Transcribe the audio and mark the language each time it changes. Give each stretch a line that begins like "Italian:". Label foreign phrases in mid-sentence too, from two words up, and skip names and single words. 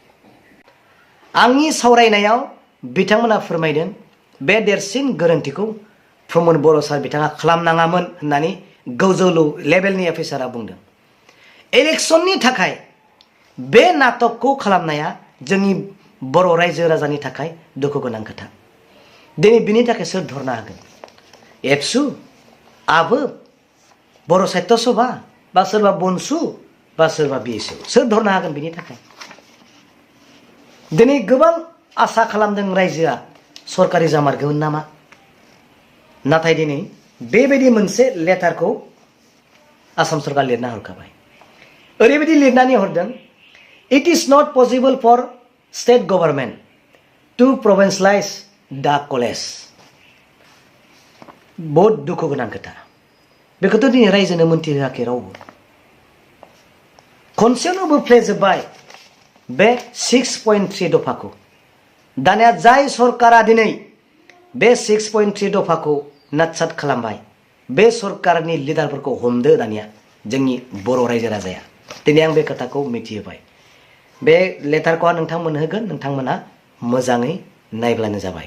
Bodo: आंनि सावरायनायाव बिथांमोना फोरमायदों बे देरसिन गोरोन्थिखौ प्रमद बर' सार बिथाङा खालामनाङामोन होननानै गोजौ लेभेलनि अफिसारा बुंदों इलेक्शननि थाखाय बे नाटकखौ खालामनाया जोंनि बर' रायजो राजानि थाखाय दुखु गोनां खोथा दिनै बिनि थाखाय सोर धरना होगोन एबसु आबो बर' साहित्य सभा बा सोरबा बनसु बा सोरबा BSU सोर धरना होगोन बिनि थाखाय दिनै गोबां आसा खालामदों रायजोआ सरकारि जामारगोन नामा नाथाय दिनै बेबायदि मोनसे लेटारखौ आसाम सरकार लिरना हरखाबाय ओरैबायदि लिरनानै हरदों
English: it is not possible for state government to provincialise the college
Bodo: बहुत दुखु गोनां खोथा बेखौथ' दिनै रायजोनो मोनथिहोआखै रावबो खनसेयावनो बोफ्लेजोबबाय बे 6.3 दफाखौ दानिया जाय सरकारा दिनै बे 6.3 दफाखौ नाटसाट खालामबाय बे सरकारनि लिडारफोरखौ हमदो दानिया जोंनि बर' रायजो राजाया दिनै आं बे खोथाखौ मिथिहोबाय बे लेटारखौ आं नोंथांमोननो होगोन नोंथांमोना मोजाङै नायब्लानो जाबाय